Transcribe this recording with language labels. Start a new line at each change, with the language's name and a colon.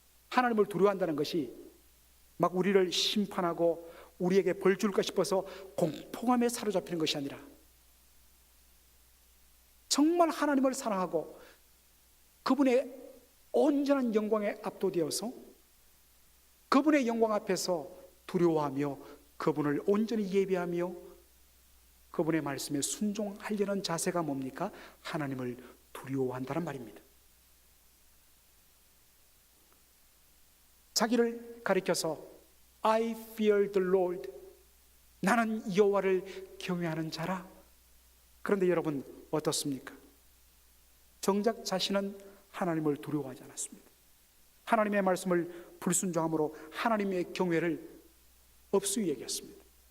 Korean: 하나님을 두려워한다는 것이 막 우리를 심판하고 우리에게 벌 줄까 싶어서 공포감에 사로잡히는 것이 아니라 정말 하나님을 사랑하고 그분의 온전한 영광에 압도되어서 그분의 영광 앞에서 두려워하며 그분을 온전히 예배하며 그분의 말씀에 순종하려는 자세가 뭡니까? 하나님을 두려워한다는 말입니다. 자기를 가리켜서
English: I fear the Lord.
Korean: 나는 여호와를 경외하는 자라. 그런데 여러분 어떻습니까? 정작 자신은 하나님을 두려워하지 않았습니다. 하나님의 말씀을 불순종함으로 하나님의 경외를 없이 여겼습니다.